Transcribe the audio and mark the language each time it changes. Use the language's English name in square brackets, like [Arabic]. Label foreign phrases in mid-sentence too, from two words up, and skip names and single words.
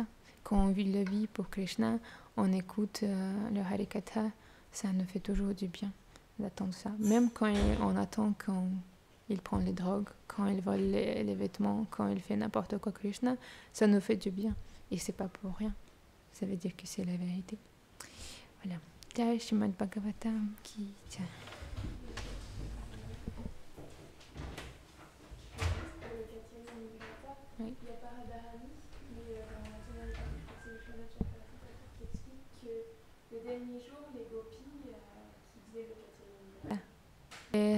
[French] Quand on vit la vie pour Krishna, on écoute le Harikatha, ça nous fait toujours du bien d'attendre ça. Même quand on attend qu'il prend les drogues, quand il vole les vêtements, quand il fait n'importe quoi Krishna, ça nous fait du bien. Et c'est pas pour rien. Ça veut dire que c'est la vérité. Voilà. [Hindi] जय श्रीमद् भागवतम् की जय. [French] Oui. Il y a pas Radharani, mais dans la tonalité, c'est Vishwanath Chakravarti qui explique que le dernier jour, les gopis qui faisaient le Katyayani.